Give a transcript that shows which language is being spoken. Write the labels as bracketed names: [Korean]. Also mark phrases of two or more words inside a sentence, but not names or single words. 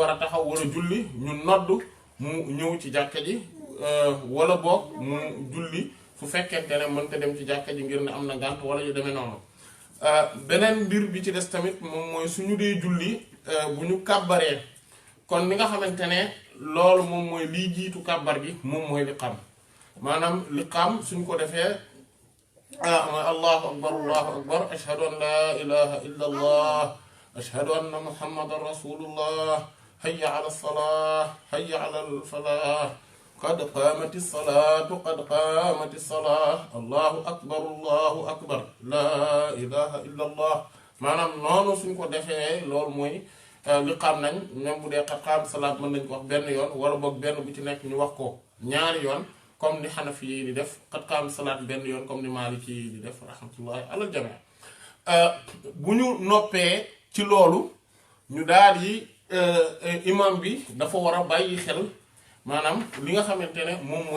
[Wolof] a taxaw war a julli ñu nodd mu ñëw ci jàkka ji wala boog mu julli su fekkente ne mënta dem ci jàkka ji ngir ne am na gànt wala yu demee noonu beneen mbir bi ci des tamit moom mooy suñu dee julli bu ñu kàbbaree kon ni nga xamante ne loolu moom mooy liy jiitu kàbbar gi moom mooy liqaam maanaam liqaam suñ ko defee mooy [Arabic] الله أكبر أشهد أن لا إله إلا الله أشهد أن محمدا رسول الله حي على الصلاة حي على الفلاح قد قامت الصلاة قد قامت الصلاة الله أكبر لا إله إلا الله [Wolof] maanaam noonu suñ ko defee loolu mooy liqaam nañ même bu dee [Arabic] قد قامت الصلاة [Wolof] mën nañ ko wax benn yoon wala boog benn bu ci nekk ñu wax ko ñaari yoon comme ni xanafi yi di def [Arabic] قد قامت الصلاة [Wolof] benn yoon comme ni maaliki yi di def [Arabic] رحمة الله على الجميع [Wolof] bu ñu noppee ci loolu ñu daal di imam bi dafa war a bàyyi xel maanaam li nga xamante ne moom mooy